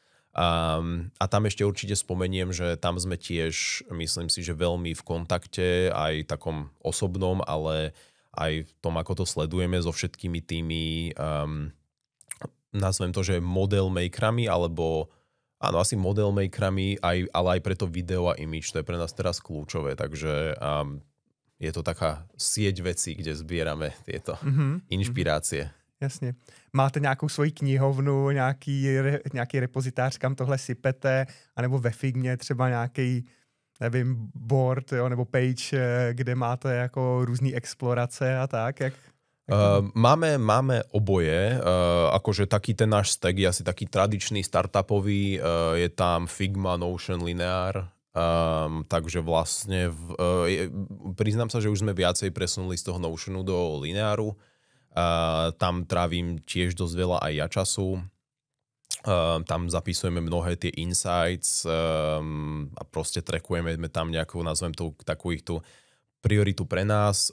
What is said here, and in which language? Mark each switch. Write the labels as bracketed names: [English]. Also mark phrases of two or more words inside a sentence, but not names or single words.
[Slovak] A tam ešte určite spomeniem, že tam sme tiež, myslím si, že veľmi v kontakte, aj takom osobnom, ale aj v tom, ako to sledujeme so všetkými tými nazvem to, že model makerami, alebo áno, asi model makerami, ale aj pre to video a image, to je pre nás teraz kľúčové, takže je to taká sieť vecí, kde zbierame tieto inšpirácie. [Czech] Jasně. Máte nějakou svoji knihovnu, nějaký repozitář, kam tohle sypete, anebo ve Figmě třeba nějaký, nevím, board, jo, nebo page, kde máte jako různý explorace a tak, jak... [Slovak] Máme oboje, akože taký ten náš stack je asi taký tradičný startupový, je tam Figma, Notion, Linear, takže vlastne priznám sa, že už sme viacej presunuli z toho Notionu do Linearu, tam trávim tiež dosť veľa aj ja času, tam zapisujeme mnohé tie insights a proste trackujeme tam nejakú, nazvem to takú ich tu prioritu pre nás.